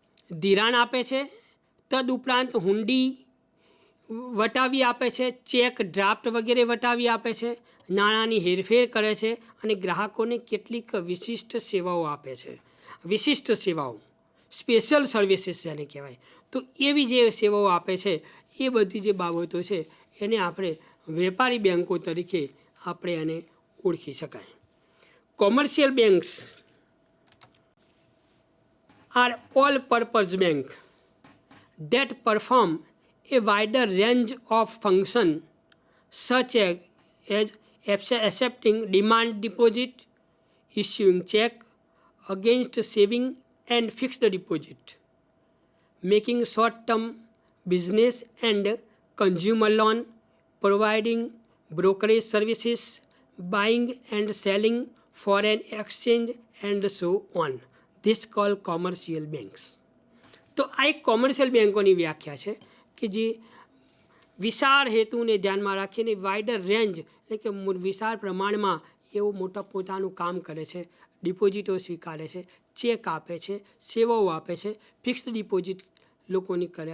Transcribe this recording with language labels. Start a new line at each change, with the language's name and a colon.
Gujarati: ધિરાણ આપે છે, તદુપરાંત હુંડી વટાવી આપે છે, ચેક, ડ્રાફ્ટ વગેરે વટાવી આપે છે, નાણાંની હેરફેર કરે છે અને ગ્રાહકોને કેટલીક વિશિષ્ટ સેવાઓ આપે છે. વિશિષ્ટ સેવાઓ, સ્પેશિયલ સર્વિસીસ જેને કહેવાય, તો એવી જે સેવાઓ આપે છે એ બધી જે બાબતો છે એને આપણે વેપારી બેન્કો તરીકે આપણે એને ઓળખી શકાય.
English: Commercial banks are all purpose bank that perform a wider range of function such as accepting demand deposit, issuing check against saving and fixed deposit, making short-term business and consumer loan, providing brokerage services, buying and selling foreign exchange and so on. This called commercial banks.
Gujarati: તો આ એક commercial બેન્કોની વ્યાખ્યા છે કે જે વિશાળ હેતુને ધ્યાનમાં રાખીને વાઇડર રેન્જ એટલે કે વિશાળ પ્રમાણમાં એવું મોટા પોતાનું કામ કરે છે, ડિપોઝિટો સ્વીકારે છે, ચેક આપે છે, સેવાઓ આપે છે, ફિક્સ્ડ ડિપોઝિટ લોકોની